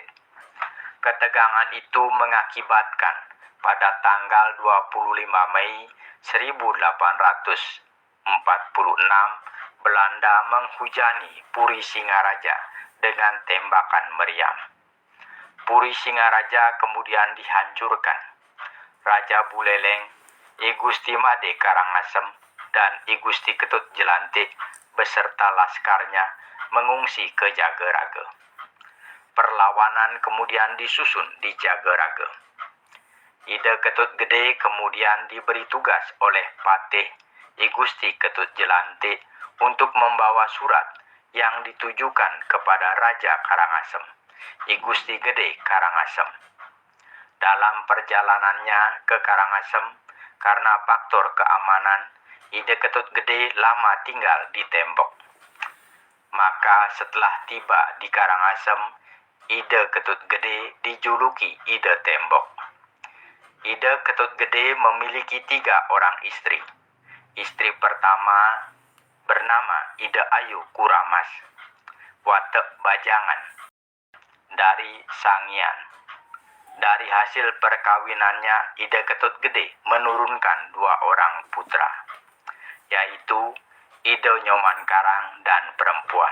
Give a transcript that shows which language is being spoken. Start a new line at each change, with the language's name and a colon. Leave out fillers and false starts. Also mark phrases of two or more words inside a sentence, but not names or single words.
Indonesian: Ketegangan itu mengakibatkan pada tanggal 25 Mei 1846 Belanda menghujani Puri Singaraja dengan tembakan meriam. Puri Singaraja kemudian dihancurkan. Raja Buleleng, I Gusti Made Karangasem, dan I Gusti Ketut Jelantik beserta laskarnya mengungsi ke Jageraga. Perlawanan kemudian disusun di Jageraga. Ide Ketut Gede kemudian diberi tugas oleh Patih I Gusti Ketut Jelantik untuk membawa surat yang ditujukan kepada Raja Karangasem, I Gusti Gede Karangasem. Dalam perjalanannya ke Karangasem, karena faktor keamanan, Ide Ketut Gede lama tinggal di Tembok. Maka setelah tiba di Karangasem, Ide Ketut Gede dijuluki Ide Tembok. Ide Ketut Gede memiliki 3 orang istri. Istri pertama bernama Ide Ayu Kuramas, Watek Bajangan, dari Sangian. Dari hasil perkawinannya, Ide Ketut Gede menurunkan 2 orang putra, yaitu Ide Nyoman Karang dan perempuan.